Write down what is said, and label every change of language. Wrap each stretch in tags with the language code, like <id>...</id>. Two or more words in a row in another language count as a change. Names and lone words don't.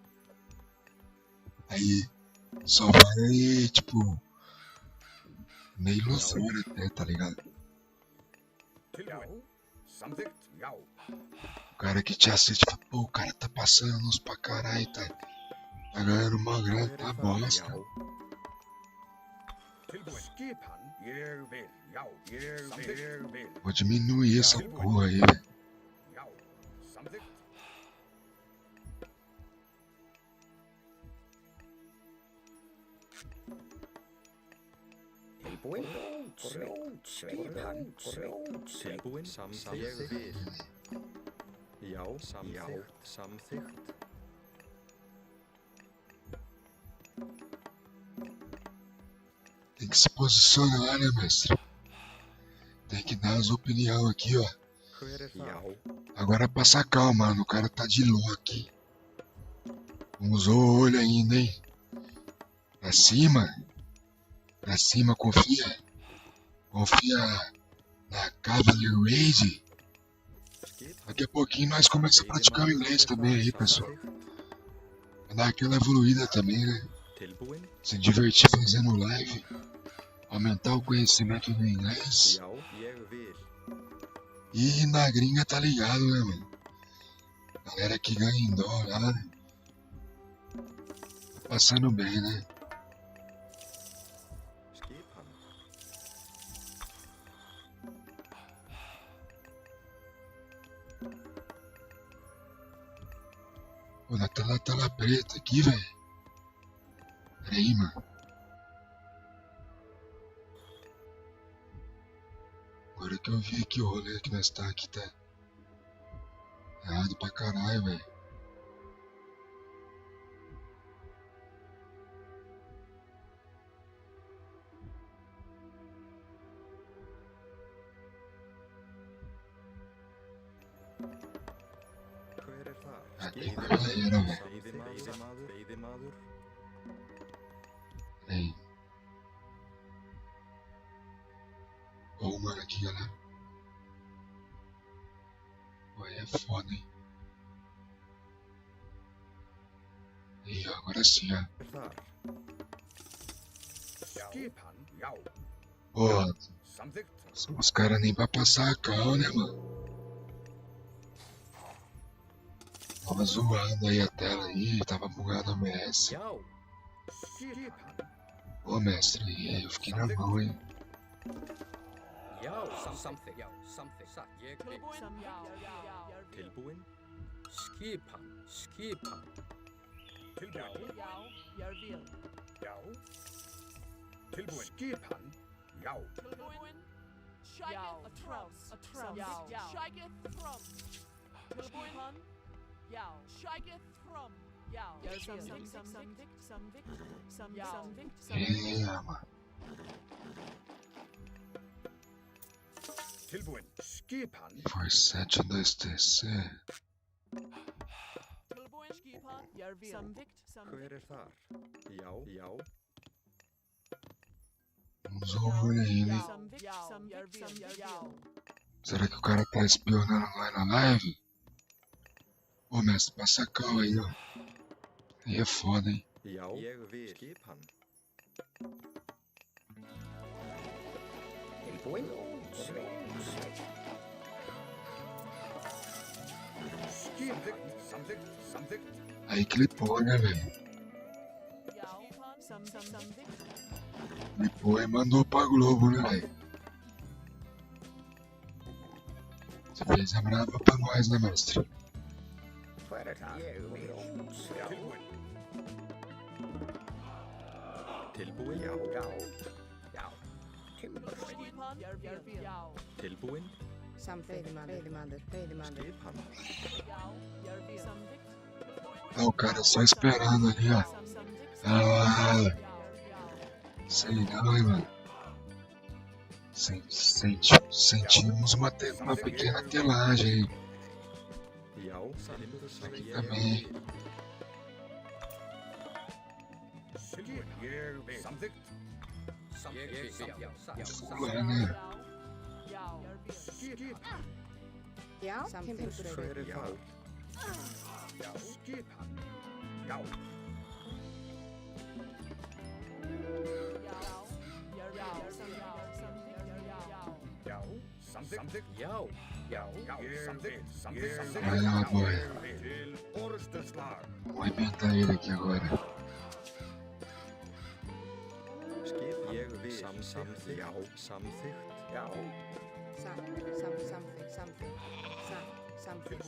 <pt>Aí, Só vai, tipo, meio ilusório até, tá ligado?</pt> <is>Tilbuin. Samþykkt. Já.</is> <pt>O cara que te assiste, fala, pô, o cara tá passando luz pra caralho, tá ganhando uma grana, tá bosta.</pt> <is>Tilbuin. Skipan. Ég vil. Já. Ég vil.</is> <pt>Vou diminuir essa porra aí, velho.</pt> <is>Já. Samþykkt. Tilbúin. Skipan. Tilbúin. Samþykkt. Ég vil. Já, samþykkt. Samþykkt.</is> <pt>Tem que se posicionar, né, mestre? Tem que dar as opiniões aqui, ó.</pt> <is>Já.</is> <pt>Agora passa calma, mano. O cara tá de Loki. Não usou o olho ainda, hein? Pra cima. Pra cima, confia. Confia na Cavalier Raid. Daqui a pouquinho nós começamos a praticar o inglês também aí, pessoal. Vai dar aquela evoluída também, né?</pt> <is>Tilbúin.</is> <pt>Se divertir fazendo live. Aumentar o conhecimento do inglês.</pt> <is>Já, ég vil.</is> <pt>E na gringa tá ligado, né, mano? Galera que ganha em dólar, né? Tá passando bem, né?</pt> <is>Skipan.</is> <pt>Pô, na tela preta aqui, velho. Pera aí, mano. Agora que eu vi que o rolê que nós tá aqui tá errado pra caralho, velho.</pt> <is>Hver þar?</is> <pt>Aqui já era, velho.</pt> <is>Veiðimaður. Veiðimaður.</is> <pt>Pera aí. Ô, mano, aqui, galera. Pô, aí é foda, hein? Aí, ó, agora sim, ó.</pt> <is>Hver þar? Skipan. Já.</is> <pt>Pô,</pt> <is>Samþykkt.</is> <pt>os caras nem pra passar a cal, né, mano? Tava zoando aí a tela aí, tava bugado a MS.</pt> <is>Já. Skipan.</is> <pt>Ô, mestre, aí eu fiquei na mão, hein?</pt> <is>Já. Samþykkt. Já. Samþykkt. Satt. Ég vil. Tilbúin. Skipan. Skipan. Tilbuin. Já. Tilbuin. Skipan. Já.</is> <pt>É, mano.</pt> <is>Tilbuin. Skipan.</is> <pt>Foi 7-2-TC.</pt> <is>Hver þar? Já, já.</is> <pt>Não usou o olho ainda, hein? Será que o cara tá espionando lá na live? Ô, mestre, passa a cal aí, ó. Aí é foda, hein?</pt> <is>Já, ég vil. Skipan. Tilbúin. Samþykkt. Samþykkt. Samþykkt.</is> <pt>Aí clipou, né, velho? Clipou e mandou pra Globo, né, velho? Você fez a brava pra nós, né, mestre?</pt> <is>Hver þar? Ég vil. Tilbuin. Tilbúin. Já. Já. Tilbúin. Tilbúin. Veiðimaður. Skipan.</is> <pt>Ah, o cara só esperando ali, ó. Ah, sei não, hein, mano. Sentimos uma pequena telagem aí.</pt> <is>Já, samþykkt.</is> <pt>Aqui</pt> <is>Ég</is> <pt>também.</pt> <is>vil. Tilbuin. Ég vil. Samþykkt. Ég vil. Já. Satt.</is> <pt>Fula, né?</pt> <is>Skipan. Já. Hver þar? Já. Skipan. Já. Já, samþykkt. Já, samþykkt.</is> <pt>Vai lá, boy.</pt> <is>Til orrustuslag.</is> <pt>Vou arrebentar ele aqui agora.</pt> <is>Skip. Ég vil. Samþykkt. Já. Samþykkt. Já. Something.</is>